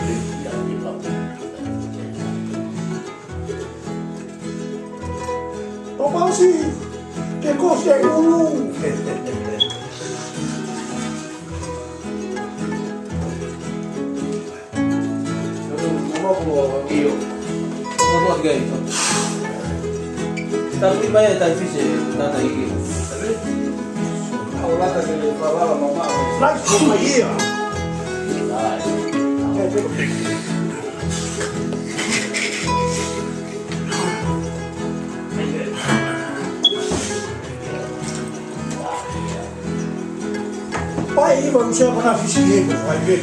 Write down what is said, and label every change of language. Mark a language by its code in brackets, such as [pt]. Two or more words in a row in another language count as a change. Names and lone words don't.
[it] Tomasi, che cos'è un Io. Non ho organizzato. [id] Tapi banyak tadi sih, tadi ini. Awalnya tadi kalau mama. [en] Like come here. [it] Poi non c'è una fisica, fai vedere.